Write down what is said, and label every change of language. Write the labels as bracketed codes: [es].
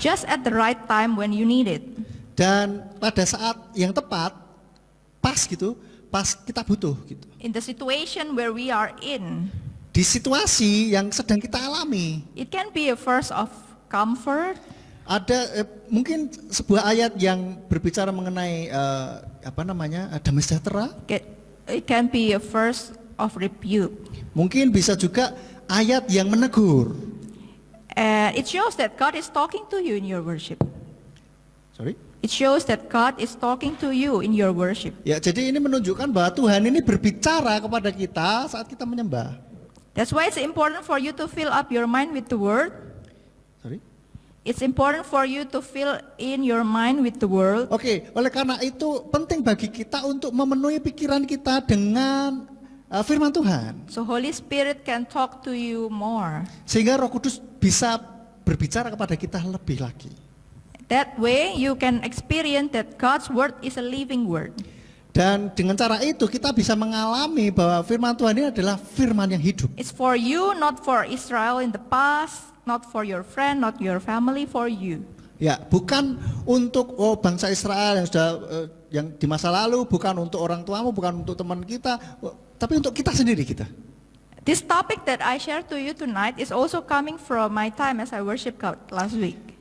[en] Just at the right time when you need it. [id] Dan pada saat yang tepat, pas gitu, pas kita butuh gitu. [en] in the situation where we are in. [id] Di situasi yang sedang kita alami. [en] It can be a verse of comfort. [id] Ada mungkin sebuah ayat yang berbicara mengenai damai sejahtera. [en] It can be a verse of rebuke. [id] Mungkin bisa juga ayat yang menegur. [en] And it shows that God is talking to you in your worship. Sorry. It shows that God is talking to you in your worship. [id] Ya, jadi ini menunjukkan bahwa Tuhan ini berbicara kepada kita saat kita menyembah. [en] That's why it's important for you to fill up your mind with the word. Sorry. It's important for you to fill in your mind with the word. [id] Oke, oleh karena itu penting bagi kita untuk memenuhi pikiran kita dengan firman Tuhan. [en] So Holy Spirit can talk to you more. [id] Sehingga Roh Kudus bisa berbicara kepada kita lebih lagi. [en] That way you can experience that God's word is a living word. [id] Dan dengan cara itu kita bisa mengalami bahwa firman Tuhan ini adalah firman yang hidup. [en] It's for you, not for Israel in the past, not for your friend, not your family, for you. [id] Ya, bukan untuk bangsa Israel yang sudah yang di masa lalu, bukan untuk orang tuamu, bukan untuk teman kita, tapi untuk kita sendiri kita. [en] This topic that I share to you tonight is also coming from my time as I worship God last week.